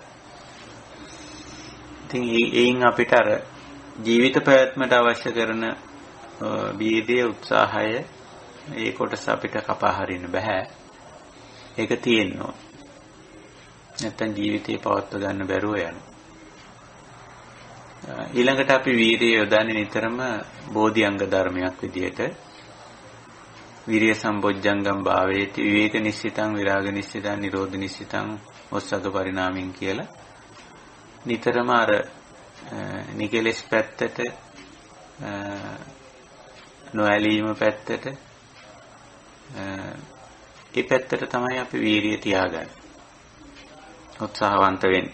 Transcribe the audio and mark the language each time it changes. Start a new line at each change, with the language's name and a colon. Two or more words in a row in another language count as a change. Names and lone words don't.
Sinhala: ඉතින් ඒයින් අපිට අර ජීවිත පැවැත්මට අවශ්‍ය කරන වීර්ය, උත්සාහය ඒ කොටස අපිට කපා හරින්න බෑ. ඒක තියෙනවා. නැත්තම් ජීවිතේ පවත්ව ගන්න බැරුව යනවා. ඊළඟට අපි වීර්යය යොදන්නේ නිතරම බෝධිඅංග ධර්මයක් විදිහට.
Pali: විරිය සම්බොජ්ජංගම් භාවේති විවේක නිශ්චිතං විරාග නිශ්චිතං නිරෝධ නිශ්චිතං ඔස්සග පරිණාමින්
Sinhala: කියලා නිතරම අර නිකලස් පැත්තට නොඇලීම පැත්තට ඒ පැත්තට තමයි අපි වීරිය තියාගන්නේ. උත්සාහවන්ත වෙන්නේ.